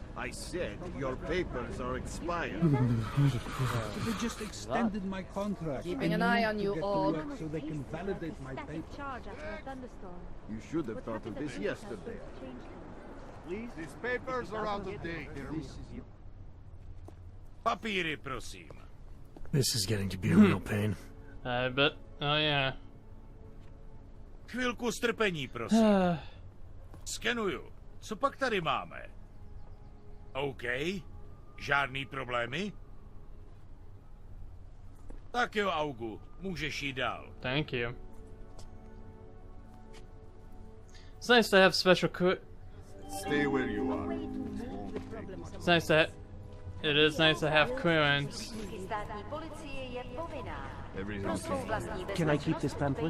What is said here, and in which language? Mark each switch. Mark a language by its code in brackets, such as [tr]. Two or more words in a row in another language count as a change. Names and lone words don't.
[en] I said your papers are expired. They just extended my contract. Keeping I an eye need on to you, get to Aug. work so they can validate my Static papers. charge after a thunderstorm. You should have thought of this yesterday. Please? These papers are out of date. [cs] Papíry, prosím. [en] This is getting to be a real pain. I bet. Oh, yeah. [cs] Chvilku strpení, prosím. Skenuju. Co pak tady máme? OK. Žádný problémy? Tak jo, Augu. Můžeš jít dál. [en] Thank you. It's nice to have special Stay where you are. It's nice to it is nice to have clearance. Can I keep this pamphlet?